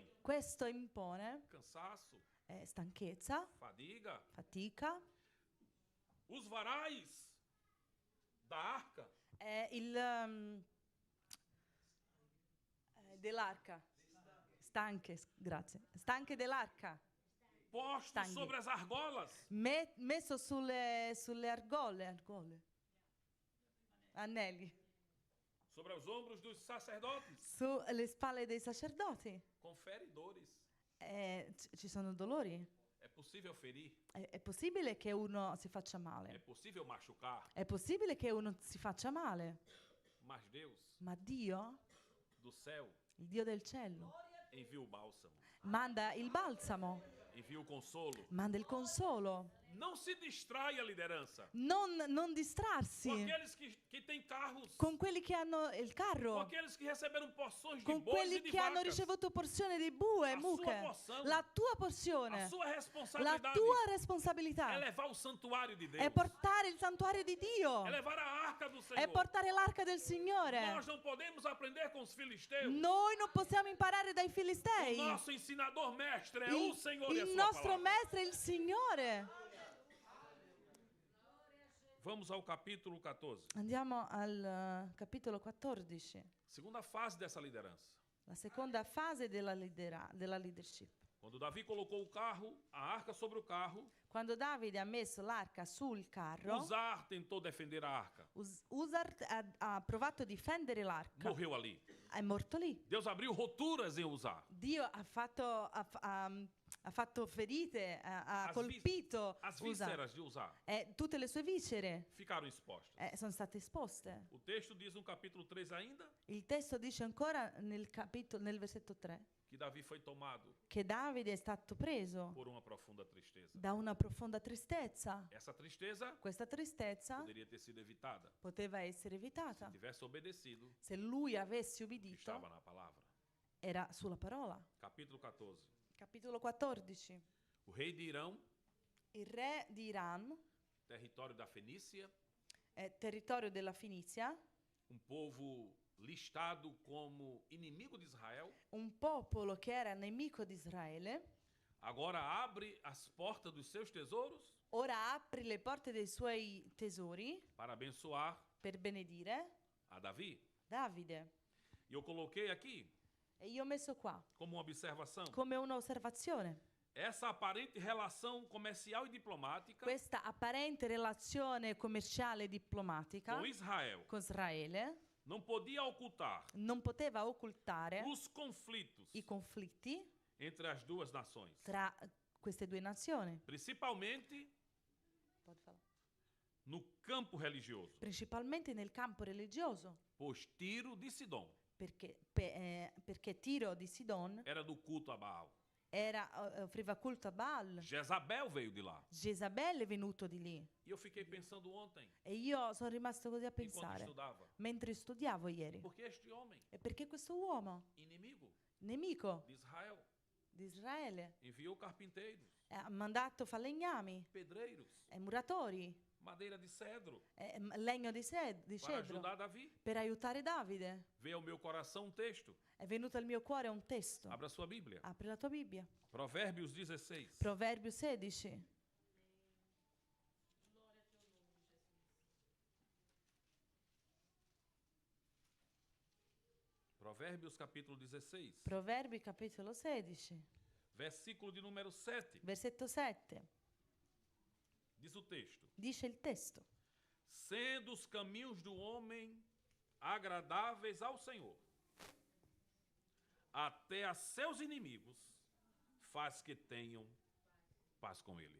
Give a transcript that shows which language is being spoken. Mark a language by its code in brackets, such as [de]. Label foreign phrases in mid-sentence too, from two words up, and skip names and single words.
[it] Questo impone [pt] cansaço, [it] stanchezza, [pt] fadiga. [it] fatica. [pt] Os varais da arca [it] Dell'arca. Grazie. Stanche dell'arca. [pt] postos [it] Stanchi. [pt] sobre as argolas, [it] Messo sulle argole. Anelli. [pt] sobre os ombros dos sacerdotes, [it] Sulle spalle dei sacerdoti. [pt] com feridores. [it] Ci sono dolori. [pt] É possível ferir, [it] È possibile che uno si faccia [pt] é [it] male. [pt] possível machucar, [it] È possibile che uno si faccia male. [pt] mas Deus [it] Ma Dio, [pt] do céu [it] il Dio del cielo, [pt] envia o bálsamo, [it] manda il balsamo, [pt] envia o consolo. [it] manda il consolo. [pt] Não se distrai a liderança [it] Non distrarsi [pt] com aqueles que têm carros, [it] con quelli che hanno il [pt] com [it] carro, [pt] aqueles que receberam porções de [it] con [pt] bois e [it] quelli [pt] de [it] che hanno [pt] vacas. [it] ricevuto porzione di bue e La sua mucche. porzione. La tua [pt] A [it] porzione, [pt] sua [it] la [pt] responsabilidade [it] tua [pt] é [it] responsabilità [pt] levar o santuário de Deus, [it] è portare il santuario di Dio, [pt] é levar a arca do [it] è [pt] Senhor. [it] portare l'arca del Signore. [pt] Nós não podemos aprender com os filisteus. [it] Noi non possiamo imparare dai [pt] O [it] Filistei. [pt] nosso ensinador mestre é o Senhor e a [it] Il [pt] sua [it] nostro [pt] palavra. [it] maestro è il Signore. [pt] Vamos ao capítulo 14. [it] Andiamo al capitolo 14, [pt] Segunda fase dessa liderança. [it] la seconda fase della leadership. [pt] Quando Davi colocou o carro, a arca sobre o carro, [it] Quando Davide ha messo l'arca sul carro, [pt] Uzar tentou defender a arca. [it] Uzar ha provato a difendere l'arca. [pt] Morreu ali. [it] È morto lì. [pt] Deus abriu roturas em Uzar. [it] Dio ha fatto ferite, ha [pt] As [it] colpito [pt] As [it] Uzar. [pt] vísceras de Uzar [it] Tutte le sue viscere [pt] ficaram expostas. [it] sono state esposte. [pt] O texto diz no capítulo 3 ainda [it] Il testo dice ancora nel versetto 3 [pt] que Davi foi tomado [it] che Davide è stato preso [pt] por uma profunda tristeza. [it] da una profonda tristezza. [pt] Essa tristeza [it] Questa tristezza [pt] poderia ter sido evitada [it] poteva essere [pt] se [it] evitata [pt] tivesse obedecido [it] se lui avesse [pt] o que [it] obbedito. [pt] estava na palavra. [it] Era sulla parola. [pt] Capítulo 14. [it] Capitolo 14. [pt] O rei de Irão, [it] Il re di Iran, [pt] território da Fenícia, [it] territorio della Finizia, [pt] um povo listado como inimigo de Israel, [it] un popolo che era nemico di Israele, [pt] agora abre as portas dos seus tesouros [it] ora apre le porte dei suoi tesori [pt] para abençoar [it] per benedire [pt] a Davi. [it] Davide. [pt] E eu coloquei aqui [it] E io ho messo qua [pt] como uma observação [it] come un'osservazione [pt] essa aparente relação comercial e diplomática [it] questa apparente relazione commerciale e diplomatica [pt] com Israel [it] con Israele [pt] não podia ocultar [it] non poteva occultare [pt] os conflitos [it] i conflitti [pt] entre as duas nações, [it] tra queste due nazioni, [pt] principalmente no campo religioso, [it] principalmente nel campo religioso, [pt] pois Tiro de Sidom [it] perché Tiro di Sidon [pt] era do culto a Baal. [it] offriva culto a Baal. [pt] Jezabel veio de lá. [it] Jezabel è venuto di lì. [pt] E eu fiquei pensando ontem, [it] E io sono rimasto così a [pt] enquanto [it] pensare, [pt] estudava, [it] mentre studiavo ieri. [pt] porque este homem, [it] E perché questo uomo, [pt] inimigo, [it] nemico [pt] de Israel. [it] di Israele. [pt] Enviou carpinteiros, [it] Ha mandato falegnami, [pt] pedreiros, [it] muratori, [pt] madeira de cedro [it] legno di [pt] para [it] cedro [pt] ajudar Davi. [it] per aiutare Davide. [pt] Veio ao meu coração um texto. [it] È venuto al mio cuore un testo. [pt] Abra sua Bíblia. [it] Apri la tua Bibbia. [pt] Provérbios 16. [it] Proverbio 16. [pt] Provérbios capítulo 16. [it] Proverbi capitolo 16, [pt] Versículo de número 7. [it] versetto 7. [pt] Diz o texto: [it] Dice il testo: [pt] sendo os caminhos do homem agradáveis ao Senhor, até a seus inimigos faz que tenham paz com ele.